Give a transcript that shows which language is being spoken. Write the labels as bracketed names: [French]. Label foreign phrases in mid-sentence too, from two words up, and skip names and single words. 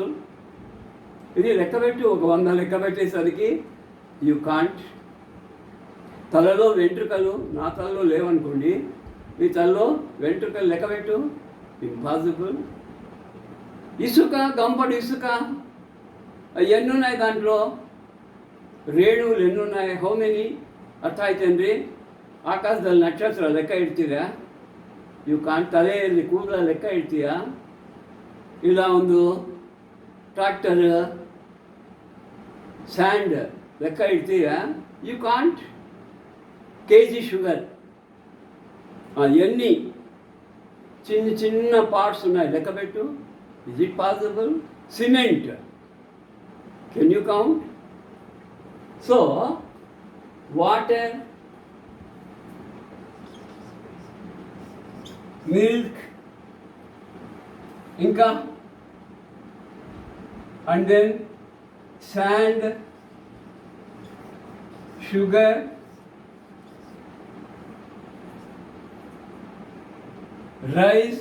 [Telugu] ఇది లెక్కబెట్టు, ఒక 100 లెక్క పెట్టేసరికి [English] you can't. [Telugu] తలలో వెంట్రుకలు నా తలలో లేవనుకోండి, మీ తలలో వెంట్రుకలు లెక్కబెట్టు, ఇంపాసిబుల్. ఇసుక, గంపడు ఇసుక ఎన్నున్నాయి దాంట్లో? [Kannada] ರೇಣುಗಳು ಎನ್ನುన్నాయి? [English] how many? [Kannada] ಅರ್ಥ ಆಯ್ತೇನ್ರಿ? ಆಕಾಶದಲ್ಲಿ ನಕ್ಷತ್ರ ಲೆಕ್ಕ ಇಡ್ತೀರಾ? ಇವು ತಲೆಯಲ್ಲಿ ಕೂದಲ ಲೆಕ್ಕ ಇಡ್ತೀಯಾ? ಇಲ್ಲ ಒಂದು [English] tractor sand [Kannada] ಲೆಕ್ಕ ಇಡ್ತೀಯಾ? [English] you can't. [Telugu] కేజీ షుగర్, ఎన్ని చిన్న చిన్న పార్ట్స్ ఉన్నాయి లెక్కబెట్టు. [English] is it possible? cement, can you count? so water, milk, ఇంకా and then sand, sugar, rice.